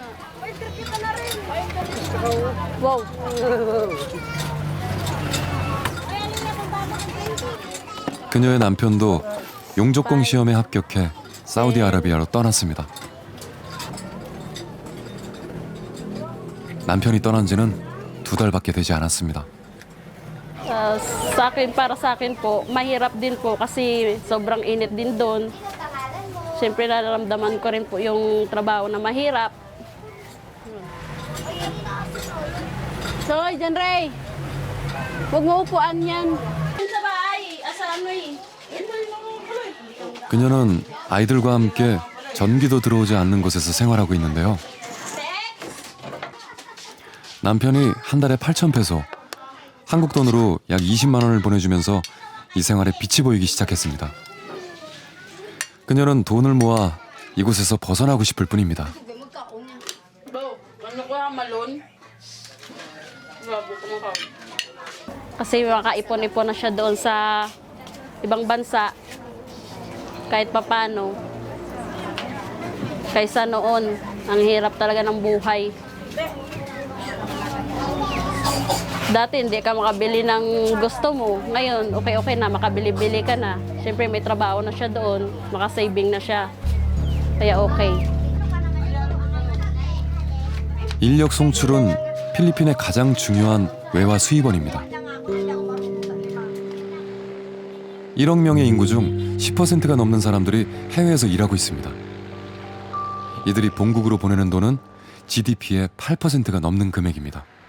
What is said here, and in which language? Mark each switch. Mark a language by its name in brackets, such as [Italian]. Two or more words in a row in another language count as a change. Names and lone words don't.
[Korean] 그녀의 남편도 용접공 시험에 합격해 사우디아라비아로 떠났습니다. 남편이 떠난 지는 2달밖에 되지 않았습니다. [Filipino] Para sa akin po, mahirap din po kasi sobrang init din doon. Siyempre nararamdaman ko rin po yung trabaho na mahirap. Soy, dyan Ray! Huwag mo upuan yan. [Korean] 그녀는 아이들과 함께 전기도 들어오지 않는 곳에서 생활하고 있는데요. 남편이 한 달에 8,000페소, 한국 돈으로 약 20만 원을 보내주면서 이 생활에 빛이 보이기 시작했습니다. 그녀는 돈을 모아 이곳에서 벗어나고 싶을 뿐입니다. [Filipino] Kasi makaipon-ipon na siya doon sa ibang bansa kahit papano. Kaysa noon, ang hirap talaga ng buhay. Dati hindi ka makabili ng gusto mo. Ngayon, okay na, makabili-bili ka na. Siyempre may trabaho na siya doon, makasaving na siya. Kaya okay. [Korean] 인력 송출은 필리핀의 가장 중요한 외화 수입원입니다. 1억 명의 인구 중 10%가 넘는 사람들이 해외에서 일하고 있습니다. 이들이 본국으로 보내는 돈은 GDP의 8%가 넘는 금액입니다.